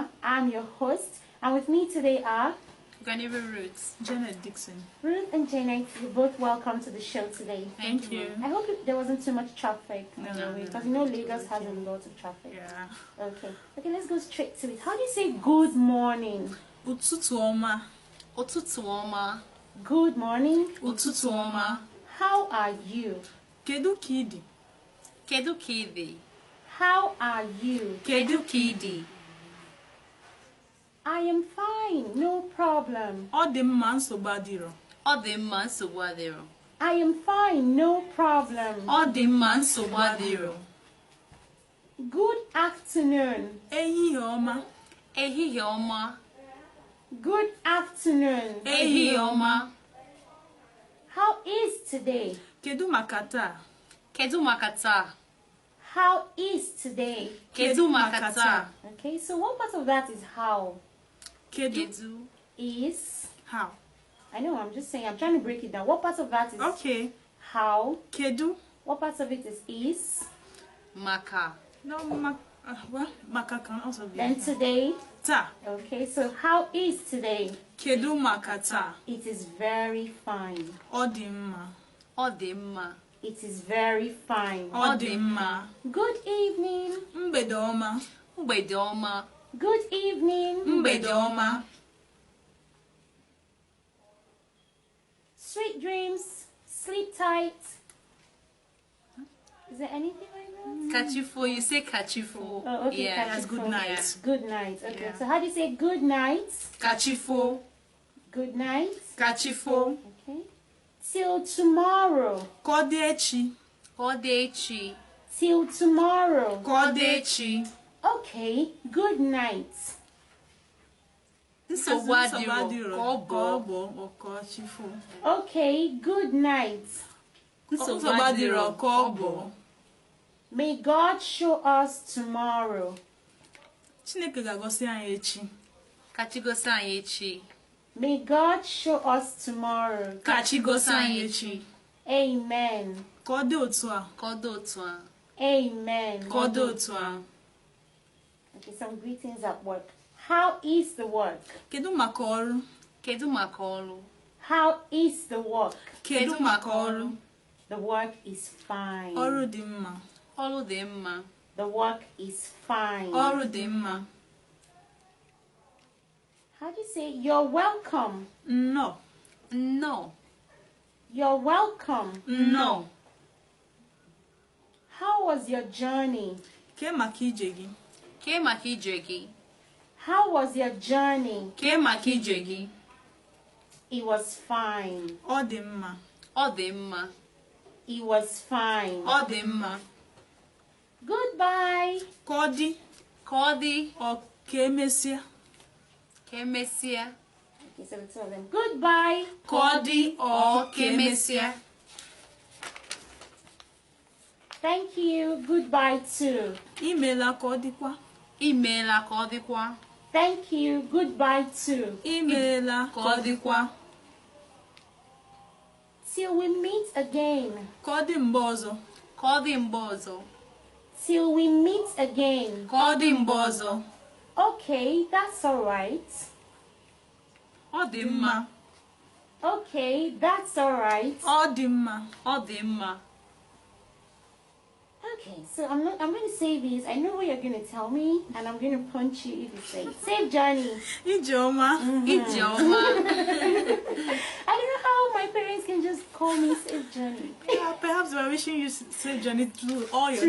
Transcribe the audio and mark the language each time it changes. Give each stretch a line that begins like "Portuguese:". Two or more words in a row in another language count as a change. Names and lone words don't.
English: I'm your host, and with me today are Ruth, Janet Dixon. Ruth and Janet. You're both welcome to the show today. Thank you. I hope there wasn't too much traffic because you know Lagos has a lot of traffic. Yeah. Okay, let's go straight to it. How do you say good morning?
Igbo: Ụtụtụ ọma. Ụtụtụ ọma.
English: Good morning.
Igbo: Ụtụtụ ọma.
English: How are you?
Igbo: Kedu ka ị dị? Kedu ka ị dị?
English: How are you?
Igbo: Kedu ka ị dị?
English: I am fine, no problem.
Igbo: Ọ dị mma, nsogbu adịrọ. Ọ dị mma, nsogbu adịrọ.
English: I am fine, no problem.
Igbo: Ọ dị mma, nsogbu adịrọ.
English: Good afternoon.
Igbo: Ehihie ọma. Ehihie ọma.
English: Good afternoon.
Igbo: Ehihie ọma.
English: How is today?
Igbo: Kedu maka taa? Kedu maka taa?
English: How is today?
Igbo: Kedu maka taa?
English: Okay, so one part of that is how. Kedu Is. how? I know, I'm just saying, I'm trying to break it down. What part of that is Okay. how? Kedu? What part of it is? Maka. No, well, maka can also be. Then today. Taa. Okay, so how is today?
Igbo: Kedu maka taa?
English: It is very fine.
Igbo: Ọ dị mma. Ọ dị mma.
English: It is very fine.
Igbo: Ọ dị mma.
English: Good evening.
Igbo: Mgbede ọma. Mgbede ọma.
English: Good evening.
Igbo: Mgbede ọma.
English: Sweet dreams. Sleep tight. Is there anything like that? Kachifo, you say kachifo. Oh, okay. Yeah. That's good Kachifo. night. Good night. Okay. Yeah. So how do you say good night? Kachifo. Good night. Kachifo. Okay. Till tomorrow.
Igbo: Ka ọ dị echi. Ka ọ dị echi.
English: Till tomorrow.
Igbo: Ka ọ dị echi.
English: Okay. Good night.
Igbo: Nsogbu adịrọ. Ka ọ bụ. bụ ọkọchifo.
English: Okay. Good night.
Igbo: Nsogbu adịrọ. Ka ọ bụ.
English: May God show us tomorrow.
Igbo: Chineke ga-agọzi anyị echi. Ka Chi gosi anyị echi.
English: May God show us tomorrow.
Igbo: Ka Chi gosi anyị echi.
English: Amen.
Igbo: Ka ọ dị otu a. Ka ọ dị otu a.
English: Amen.
Igbo: Ka ọ dị otu a.
English: Okay, some greetings at work. How is the work?
Igbo: Kedu maka ọrụ? Kedu maka ọrụ?
English: How is the work?
Igbo: Kedu maka ọrụ?
English: The work is fine.
Igbo: Ọrụ dị mma. Ọrụ dị mma.
English: The work is fine.
Igbo: Ọrụ dị mma.
English: How do you say you're welcome? Nnọọ. No. You're welcome. Nnọọ. How was your journey?
Igbo: Kee maka ije gị. Kee maka ije gị.
English: How was your journey?
Igbo: Kee maka ije gị.
English: It was fine.
Igbo: Ọ dị mma. Ọ dị mma.
English: It was fine.
Igbo: Ọ dị mma.
English: Goodbye.
Igbo: Ka ọ dị. Ka ọ dị. Ọ ka emesịa. Ka emesịa.
English: Okay, so the two of them. Goodbye.
Igbo: Ka ọ dị. Ọ ka emesịa.
English: Thank you. Goodbye too.
Igbo: Imeela ka ọ dịkwa. Imeela ka ọ dịkwa.
English: Thank you. Goodbye too.
Igbo: Imeela ka ọ dịkwa.
English: Till we meet again.
Igbo: Ka ọ dị mgbe ọzọ. Ka ọ dị mgbe ọzọ.
English: Till we meet again.
Igbo: Ka ọ dị mgbe ọzọ.
English: Okay, that's all right.
Igbo: Ọ dị mma.
English: Okay, that's all right.
Igbo: Ọ dị mma. Ọ dị mma.
English: Okay, so I'm going to say this. I know what you're going to tell me, and I'm going to punch you if you say it. Safe journey. Ijeọma. Ijeọma. I don't know how my parents can just call me safe journey. Yeah, perhaps we're wishing you safe journey through all your